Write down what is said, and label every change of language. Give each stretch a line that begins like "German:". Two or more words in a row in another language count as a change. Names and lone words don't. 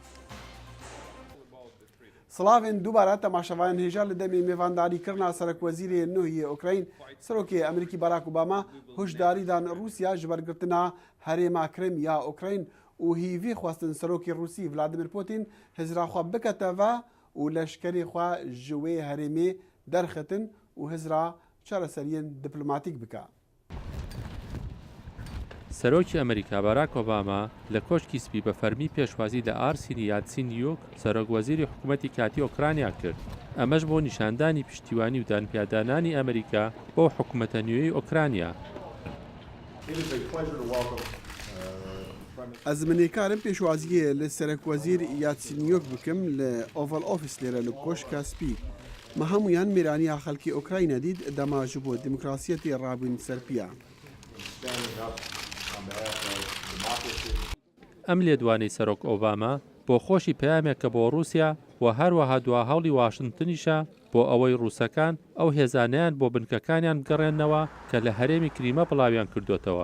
Kurdish: سلاوین دوباره تماشاوان هجار لدمی میوانداری کرنا سرک وزیر نوحی اوکراین سروکی امریکی باراک اوباما هشداری دان روسیا جبرگرتنا هریما کریم یا اوکراین و هیوی خواستن سروکی روسی ولادیمیر پوتین هزرا خوا بکتوا و لشکری خوا جوی هریمی درختن و هزرا چارەسەریان دیپلۆماتیک بکە.
Central Kurdish: سەرۆکی ئەمریکا باراک ئۆباما لە کۆشکی سپی بە فەرمی پێشوازی لە ئارسینی یاتسینیوک سەرۆکوەزیری حکوومەتی کاتی ئۆکرانیا کرد. ئەمەش بۆ نیشاندانی پشتیوانی و دانپیادانانی ئەمریکا بۆ حکوومەتە نوێی ئۆکرانیا.
Kurdish: Ez minêkarim pêşwaziyê li Serokwezîr Yatsenyuk bikim li Oval Office lêre li Koşka Spî. Me hemûyan mêraniya xelkê Ukrayna dît dema ji bo demokrasiyetê rabûn serpiya.
Central Kurdish: ئەم لێدوانەی سەرۆک ئۆباما بۆ خۆشی پەیامێکە بۆ رووسیا و هەروەها دوا هەوڵی واشنتنیشە بۆ ئەوەی ڕووسەکان ئەو هێزانیان بۆ بنکەکانیان بگەڕێنەوە کە لە هەرێمی کریمە بڵاویان کردوتەوە.